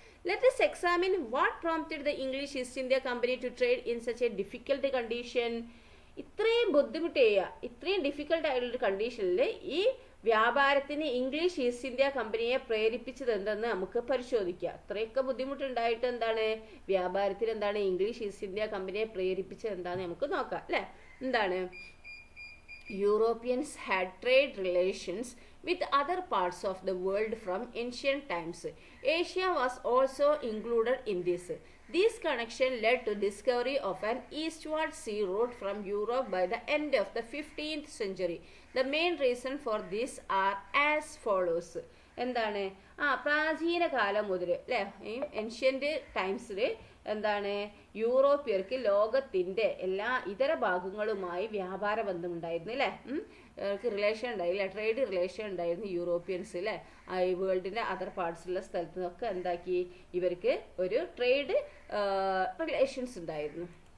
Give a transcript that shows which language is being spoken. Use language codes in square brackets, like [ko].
[en] Let us examine what prompted the English East India Company to trade in such a difficult condition. [ml] ഇത്രയും ബുദ്ധിമുട്ട് ചെയ്യുക, ഇത്രയും difficult ആയിട്ടുള്ളൊരു കണ്ടീഷനിൽ ഈ വ്യാപാരത്തിന് ഇംഗ്ലീഷ് ഈസ്റ്റ് ഇന്ത്യ കമ്പനിയെ പ്രേരിപ്പിച്ചത് എന്തെന്ന് നമുക്ക് പരിശോധിക്കാം. അത്രയൊക്കെ ബുദ്ധിമുട്ടുണ്ടായിട്ട് എന്താണ് വ്യാപാരത്തിന് എന്താണ് ഇംഗ്ലീഷ് ഈസ്റ്റ് ഇന്ത്യ കമ്പനിയെ പ്രേരിപ്പിച്ചത് എന്താണെന്ന് നമുക്ക് നോക്കാം അല്ലേ. [en] എന്താണ്, Europeans had trade relations with other parts of the world from ancient times. Asia was also included in this. This connection led to discovery of an eastward sea route from Europe by the end of the 15th century. The main reason for this are as follows. [ml] എന്താണ്, പ്രാചീന കാലം മുതൽ അല്ലേ, ഈ ancient ടൈംസിൽ എന്താണ് യൂറോപ്യർക്ക് ലോകത്തിന്റെ എല്ലാ ഇതര ഭാഗങ്ങളുമായി വ്യാപാര ബന്ധം ഉണ്ടായിരുന്നു അല്ലേ. റിലേഷൻ ഉണ്ടായില്ല, ട്രേഡ് റിലേഷൻ ഉണ്ടായിരുന്നു യൂറോപ്യൻസ് അല്ലേ. ഈ വേൾഡിന്റെ അതർ പാർട്സിലുള്ള സ്ഥലത്തു നിന്നൊക്കെ എന്താക്കി ഇവർക്ക് ഒരു ട്രേഡ് റിലേഷൻസ് ഉണ്ടായിരുന്നു.